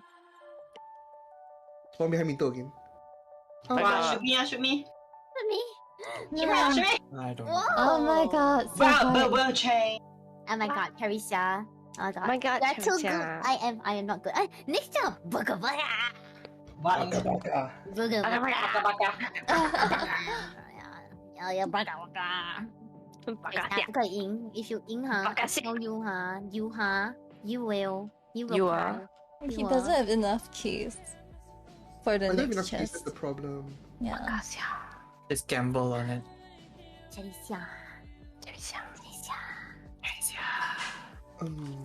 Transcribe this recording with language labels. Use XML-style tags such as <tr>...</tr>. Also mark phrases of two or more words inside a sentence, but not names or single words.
<en>Spawn behind Minto again. Oh my Wow, god. shoot me! Me? Yeah. Shoot me! I don't know. Whoa. Oh my god. So Wow, hard. chain. Oh my god, Carissa. Oh god. My god, You're too good. Cherry-chan. I am not good. Next job. Bugga bugga. Baka Baka. Bugga bugga. baka baka. Yeah, bugga bugga.</en> <zh>八嘎掉。不可以赢</zh> <en>If you</en> <zh>赢哈</zh> <en>I tell you 哈 You 哈 You will You are. cry. He You doesn't are. have enough keys for the I don't have next enough keys, that's chest. the problem. Yeah. Just gamble on it.</en> <zh>这一下 Um,</zh>